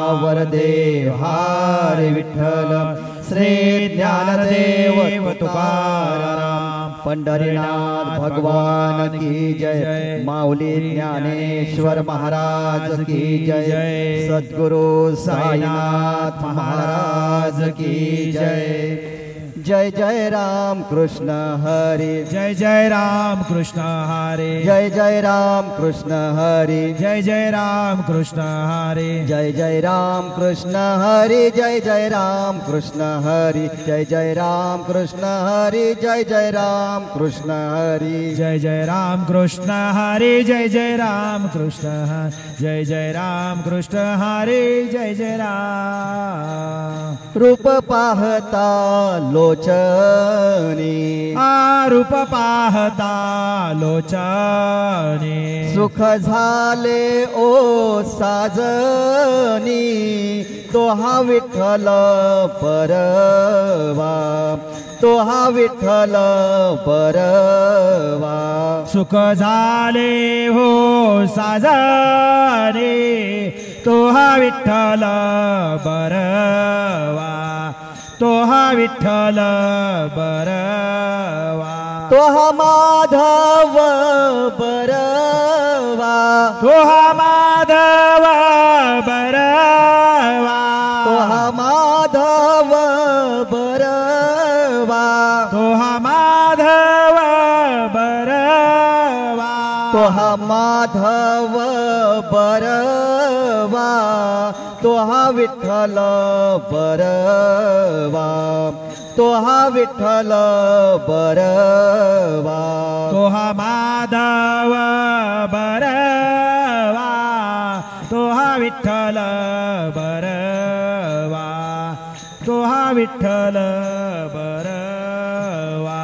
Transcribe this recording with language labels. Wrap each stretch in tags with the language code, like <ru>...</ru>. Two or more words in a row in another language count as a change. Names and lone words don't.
<mr>वरदे हरी विठ्ठल श्री ज्ञानदेव तुकाराम पंढरीनाथ</mr> <hi>भगवान की जय</hi> <mr>माऊली ज्ञानेश्वर</mr> <hi>महाराज की जय</hi> <mr>सद्गुरु साईनाथ</mr> <hi>महाराज की जय</hi> <mr>जय जय राम कृष्ण हरी जय जय राम कृष्ण हरे जय जय राम कृष्ण हरी जय जय राम कृष्ण हरे जय जय राम कृष्ण हरी जय जय राम कृष्ण हरी जय जय राम कृष्ण हरी जय जय राम कृष्ण हरी जय जय राम कृष्ण हरे जय जय राम कृष्ण जय जय राम कृष्ण हरे जय जय राम रूप पाहता लोचनी रूप पाहता लोचने सुख झाले ओ साजनी तो हा विठ्ठल परवा तो हा विठ्ठल परवा सुख झाले हो साजरे तो हा विठ्ठल बरवा तो हा विठ्ठल बरवा तो हा माधव बरवा तो हा माधव बरवा तो हा माधव बरवा तो हा माधव बरवा तो हा माधव बरवा तो हा विठ्ठल बरवा तो हा विठ्ठल बरवा तो हा माधव बरवा तो हा विठ्ठल बरवा तो हा विठ्ठल बरवा</mr>